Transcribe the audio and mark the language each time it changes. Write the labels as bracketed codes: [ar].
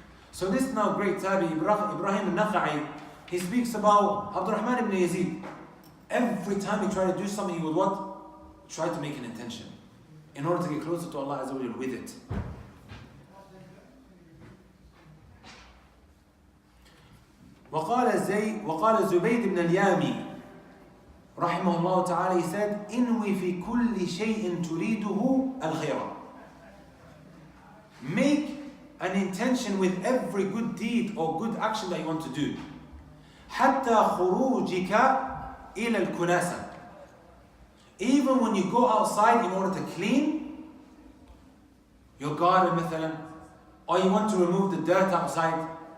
[en] So this now great tabi, Ibrahim al-Nakha'i, he speaks about Abdurrahman ibn Yazid. Every time he tried to do something, he would what? Try to make an intention in order to get closer to Allah Azza wa Jalla with it. [ar] وقال زبيد بن اليامي رحمه الله تعالى, [en] he said, [ar] إنوي في كل شيء تريده الخير. [en] Make an intention with every good deed or good action that you want to do. [ar] حتى خروجك إلى الكناسة. [en] Even when you go outside in order to clean your garden [ar] مثلا, [en] or you want to remove the dirt outside.